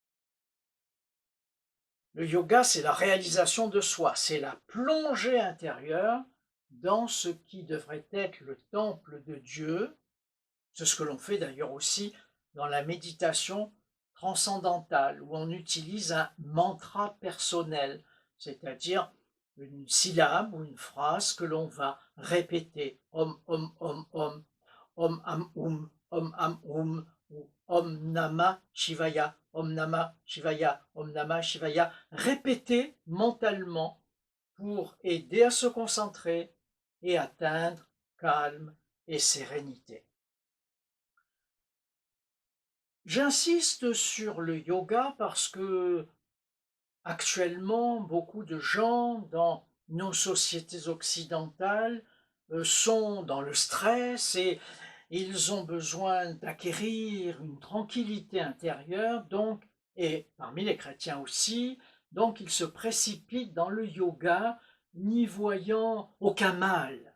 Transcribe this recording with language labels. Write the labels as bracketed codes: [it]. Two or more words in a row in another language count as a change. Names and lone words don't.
[fr] Le yoga, c'est la réalisation de soi, c'est la plongée intérieure dans ce qui devrait être le temple de Dieu. C'est ce que l'on fait d'ailleurs aussi dans la méditation transcendantale, où on utilise un mantra personnel, c'est-à-dire une syllabe ou une phrase que l'on va répéter. [sa] ॐ, ॐ अम् ou ॐ नमः शिवाय, ॐ नमः शिवाय, ॐ नमः शिवाय, [fr] répéter mentalement pour aider à se concentrer et atteindre calme et sérénité. J'insiste sur le yoga parce que actuellement, beaucoup de gens dans nos sociétés occidentales sont dans le stress et ils ont besoin d'acquérir une tranquillité intérieure, donc, et parmi les chrétiens aussi, donc ils se précipitent dans le yoga, n'y voyant aucun mal.